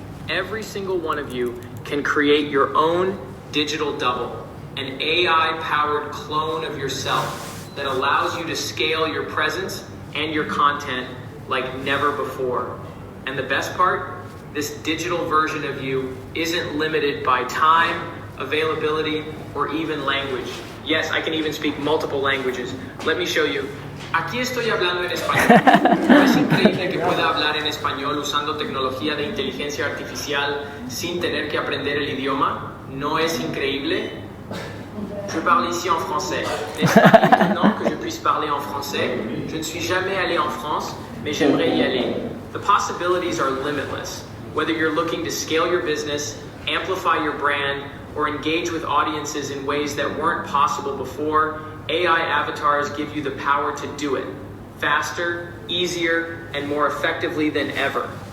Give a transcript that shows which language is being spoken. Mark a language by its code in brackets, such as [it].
[en] Every single one of you can create your own digital double, an AI-powered clone of yourself that allows you to scale your presence and your content like never before. And the best part? This digital version of you isn't limited by time, availability, or even language. Yes, I can even speak multiple languages. Let me show you. [es] Aquí estoy hablando en español. ¿No es increíble que pueda hablar en español usando tecnología de inteligencia artificial sin tener que aprender el idioma? ¿No es increíble? [fr] Je parle ici en français. N'est-ce pas étonnant que je puisse parler en français? Je ne suis jamais allé en France, mais j'aimerais y aller. [en] The possibilities are limitless. Whether you're looking to scale your business, amplify your brand, or engage with audiences in ways that weren't possible before, AI avatars give you the power to do it faster, easier, and more effectively than ever.